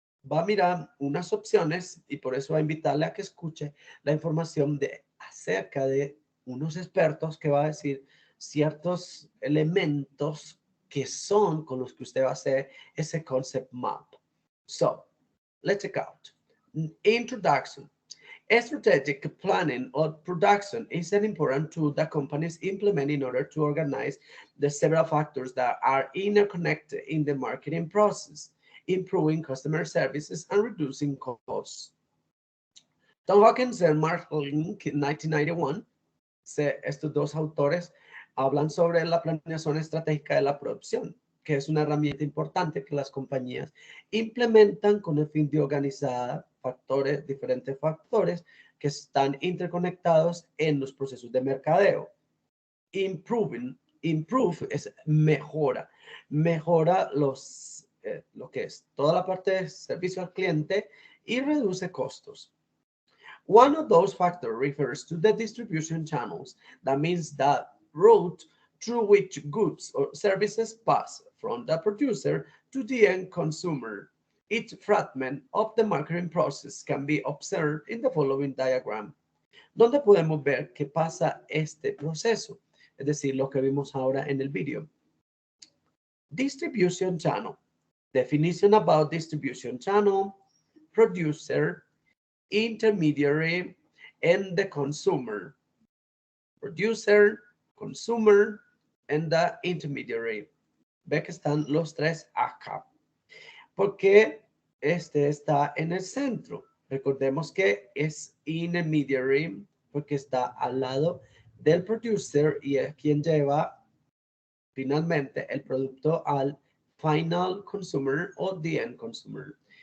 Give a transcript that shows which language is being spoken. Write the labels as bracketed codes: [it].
[es] Va a mirar unas opciones y por eso va a invitarle a que escuche la información acerca de unos expertos que va a decir ciertos elementos que son con los que usted va a hacer ese concept map. [en] So, let's check out. Introduction. Strategic planning or production is an important tool that companies implement in order to organize the several factors that are interconnected in the marketing process, improving customer services and reducing costs. [es] Tom Hawkins and Mark Link en 1991, estos dos autores hablan sobre la planeación estratégica de la producción, que es una herramienta importante que las compañías implementan con el fin de organizar diferentes factores que están interconectados en los procesos de mercadeo. Improve es mejora lo que es toda la parte de servicio al cliente y reduce costos. [en] One of those factors refers to the distribution channels. That means the route through which goods or services pass from the producer to the end consumer. Each fragment of the marketing process can be observed in the following diagram, [es] donde podemos ver qué pasa este proceso, es decir, lo que vimos ahora en el video. [en] Distribution channel. Definition about distribution channel, producer, intermediary, and the consumer. Producer, consumer, and the intermediary. [es] Ve que están los tres acá. Porque este está en el centro. Recordemos que es intermediary porque está al lado del producer y es quien lleva finalmente el producto al final consumer o [en] the end consumer.